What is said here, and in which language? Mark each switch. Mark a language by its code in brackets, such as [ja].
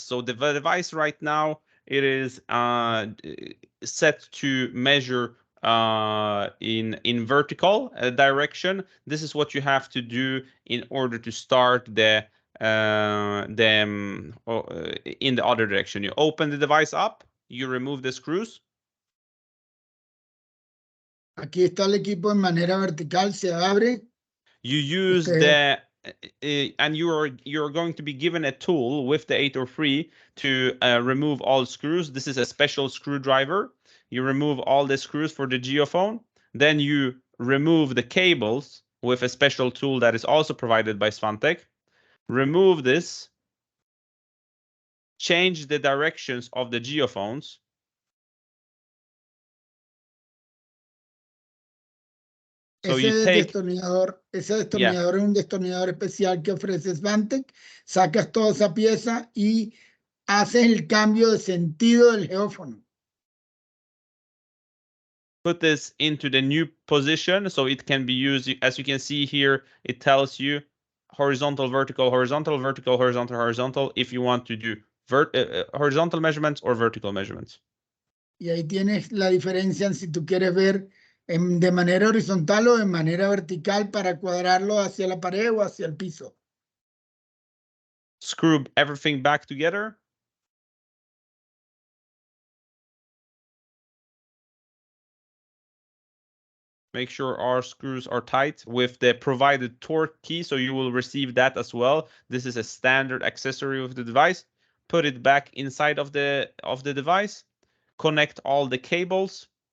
[en] So the device right now, it is set to measure in vertical direction. This is what you have to do in order to start them in the other direction. You open the device up, you remove the screws. [es] Aquí está el equipo en manera vertical, se abre. [en] You use the and you're going to be given a tool with the 803 to remove all screws. This is a special screwdriver. You remove all the screws for the geophone. Then you remove the cables with a special tool that is also provided by Svantek. Remove this. Change the directions of the geophones. So [es] ese destornillador es un destornillador especial que ofrece Svantek. Sacas toda esa pieza y haces el cambio de sentido del geófono. [en] Put this into the new position so it can be used. As you can see here, it tells you horizontal, vertical, horizontal, vertical, horizontal, horizontal, if you want to do horizontal measurements or vertical measurements. [es] Y ahí tienes la diferencia en si tú quieres ver de manera horizontal o de manera vertical para cuadrarlo hacia la pared o hacia el piso. [en] Screw everything back together. Make sure our screws are tight with the provided torque key, so you will receive that as well. This is a standard accessory of the device. Put it back inside of the device. Connect all the cables.